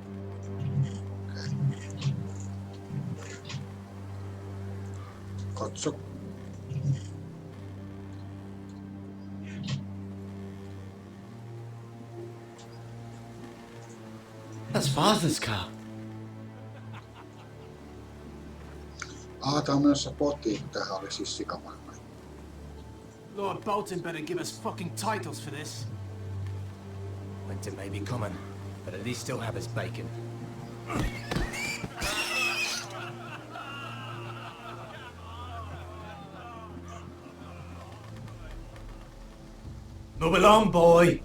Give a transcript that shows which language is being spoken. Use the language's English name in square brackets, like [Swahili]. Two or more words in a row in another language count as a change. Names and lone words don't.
[Finnish] Okei. Katso. [English] That's Father's car. [Finnish] Tää on menossa potiin, kun tämähän oli siis sikamaailma. [English] Lord Bolton better give us fucking titles for this. Winter may be coming, but at least still have his bacon. Move along, boy.